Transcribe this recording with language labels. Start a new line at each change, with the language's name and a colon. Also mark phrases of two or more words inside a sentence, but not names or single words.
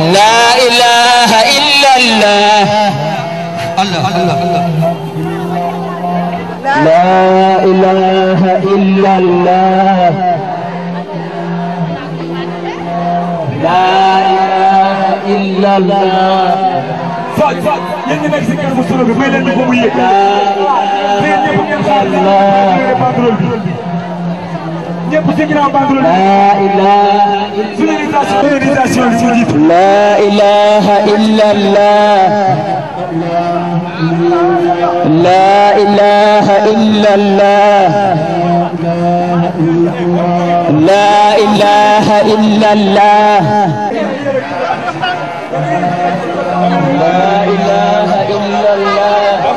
Arabic: لا إله إلا الله لا إله إلا الله لا إله إلا الله
Wolof: yéen ñi nekk si kër bu solo bi may leen di ko mu yëg yéen ñëpp ngeen xaar banderole bi ñëpp si ginnaaw banderole bi sonorisation bi moo jiitu
Arabic: لا إله إلا الله لا إله إلا الله لا إله إلا الله لا إله إلا الله